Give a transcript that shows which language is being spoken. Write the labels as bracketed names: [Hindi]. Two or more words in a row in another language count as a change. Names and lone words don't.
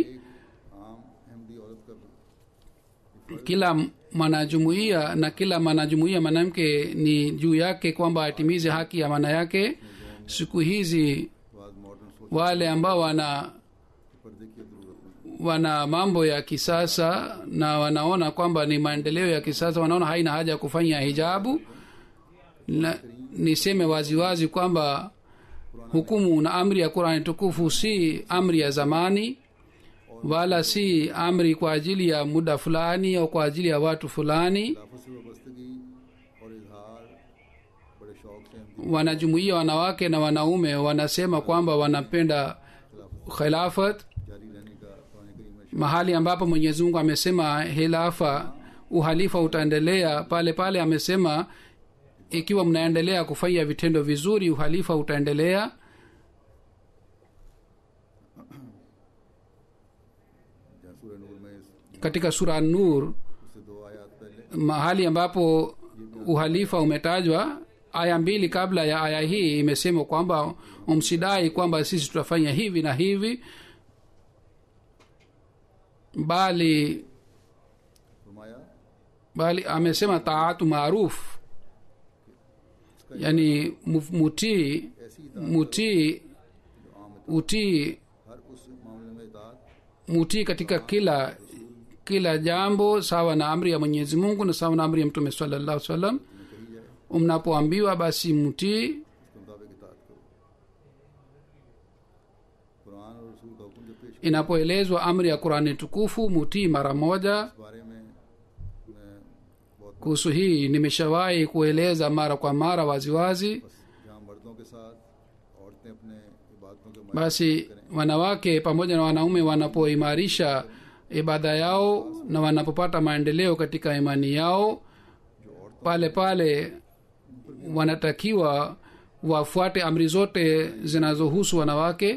[Urdu] عام احمدی عورت کا بھی [Swahili] Kila mwanajumuiya na kila mwanajumuiya mwanamke ni juu yake kwamba atimize haki ya maana yake. Siku hizi [Urdu] بعد ماڈرن سوچ [Swahili] wale ambao [Urdu] پردے کی ضرورت نہیں. [Swahili] wana mambo ya kisasa na wanaona kwamba ni maendeleo ya kisasa, wanaona haina haja ya kufanya hijabu. Na niseme waziwazi kwamba hukumu na amri ya Qur'an tukufu si amri ya zamani, wala si amri kwa ajili ya muda fulani au kwa ajili ya watu fulani. [Urdu] خلافت سے وابستگی اور اظہار بڑے شوق سے ہم [Swahili] Wanajumuiya wanawake na wanaume wanasema kwamba wanapenda khilafat, [Urdu] جاری رہنے کا قرآن کریم میں [Swahili] mahali ambapo Mwenyezi Mungu amesema khilafa, uhalifa utaendelea pale pale. Amesema ikiwa mnaendelea kufanya vitendo vizuri, uhalifa utaendelea. [Urdu] جہاں سورہ نور میں اس سے [Swahili] Katika sura Nur [Urdu] 2 آیت پہلے [Swahili] mahali ambapo uhalifa umetajwa, aya 2 kabla ya aya hii imesema kwamba umsidai kwamba sisi tutafanya hivi na hivi, bali [Urdu] فرمایا [Swahili] amesema [Arabic] طاعة معروفة, [Swahili] yani mutii [Urdu] ایسی [Swahili] utii [Urdu] ہر اس معاملے میں اطاعت [Swahili] mutii katika kila jambo sawa na amri ya Mwenyezi Mungu na sawa na amri ya Mtume [Arabic] صلى الله عليه وسلم. [Urdu] میں کہی جائے [Swahili] Mnapoambiwa basi mutii. [Urdu] اس کے مطابق اطاعت کرو. قرآن اور رسول کا حکم جب پیش [Swahili] Inapoelezwa amri ya Qur'ani tukufu, mutii mara moja. [Urdu] اس بارے میں میں بہت [Swahili] Kuhusu hii nimeshawahi kueleza mara kwa mara waziwazi. [Urdu] بس جہاں مردوں کے ساتھ عورتیں اپنے عبادتوں کے [Swahili] Basi wanawake pamoja na wanaume wanapoimarisha ibada yao na wanapopata maendeleo katika imani yao, pale pale wanatakiwa wafuate amri zote zinazohusu wanawake.